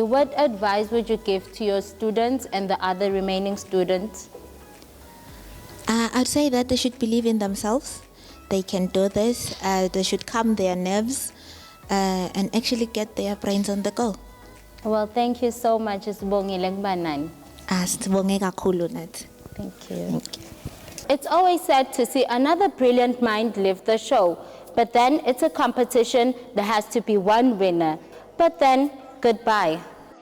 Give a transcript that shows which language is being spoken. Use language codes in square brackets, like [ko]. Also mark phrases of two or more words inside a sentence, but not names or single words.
[en] What advice would you give to your students and the other remaining students? I'd say that they should believe in themselves. They can do this. They should calm their nerves and actually get their brains on the go. Well, thank you so much. Sibongile Ngbanani. [zu] Sibonge kakhulu nathi. [en] Thank you. It's always sad to see another brilliant mind leave the show. But then it's a competition. There has to be one winner. But then, goodbye.